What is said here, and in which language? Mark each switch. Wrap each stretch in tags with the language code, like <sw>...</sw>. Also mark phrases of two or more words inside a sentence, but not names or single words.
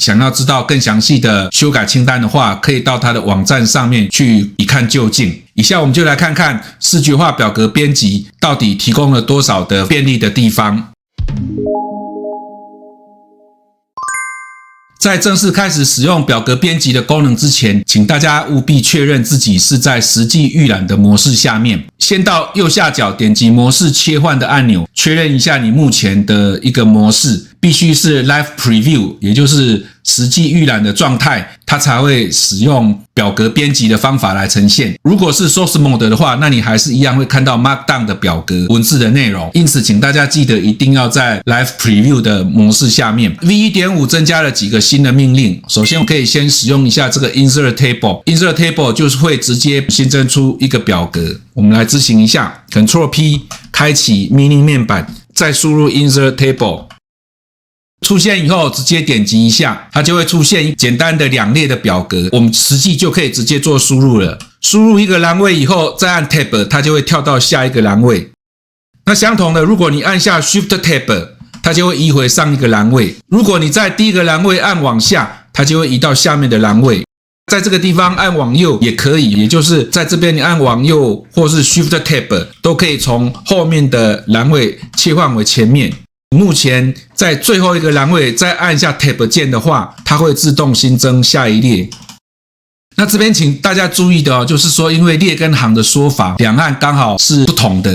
<zh>想要知道更詳細的修改清單的話，可以到它的網站上面去一看究竟。以下我們就來看看視覺化表格編輯到底提供了多少的便利的地方。在正式開始使用表格編輯的功能之前，請大家務必確認自己是在實際預覽的模式下面。先到右下角點擊模式切換的按鈕，確認一下你目前的一個模式，必須是</zh> <en>Live Preview，</en> <zh>也就是實際預覽的狀態，它才會使用表格編輯的方法來呈現。如果是</zh> <en>Source Mode</en> <zh>的話，那你還是一樣會看到 Markdown 的表格文字的內容。因此，請大家記得一定要在</zh> <en>Live Preview</en> <zh>的模式下面。V1.5 增加了幾個新的命令。首先，我可以先使用一下這個</zh> <en>Insert Table。 Insert Table</en> <zh>就是會直接新增出一個表格。我們來執行一下 ，</zh> <en>Ctrl P</en> <zh>開啟 Mini 面板，再輸入</zh> <en>Insert Table。</en> <zh>出現以後，直接點擊一下，它就會出現簡單的2列的表格，我們實際就可以直接做輸入了。輸入一個欄位以後，再按 Tab，它就會跳到下一個欄位。那相同的，如果你按下</zh> <en>Shift Tab，</en> <zh>它就會移回上一個欄位。如果你在第一個欄位按往下，它就會移到下面的欄位。在這個地方按往右也可以，也就是在這邊你按往右或是</zh> <en>Shift Tab</en> <zh>都可以從後面的欄位切換為前面。目前在最後一個欄位再按下 Tab 鍵的話，它會自動新增下一列。那這邊請大家注意的就是說，因為列跟行的說法兩岸剛好是不同的。</zh>